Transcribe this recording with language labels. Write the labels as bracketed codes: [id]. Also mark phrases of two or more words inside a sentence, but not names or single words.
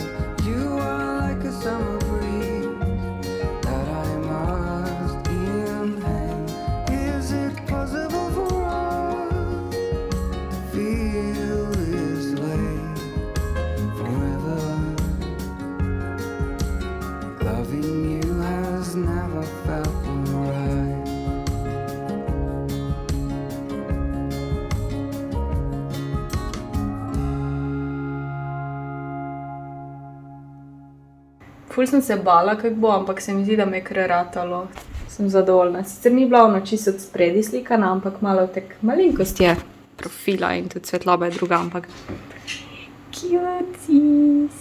[en] You are like a summer breeze that I must inhale. Is it possible for us to feel this way forever? Loving you has never felt more right. [sl] Ful sem se bala, kako bo, ampak se mi zdi, da me je kar ratalo. Sem zadovoljna. Sicer ni bila ono čisto od spredi slikana, ampak malo tek malenkost je profila in tudi svetloba je druga, ampak cuties.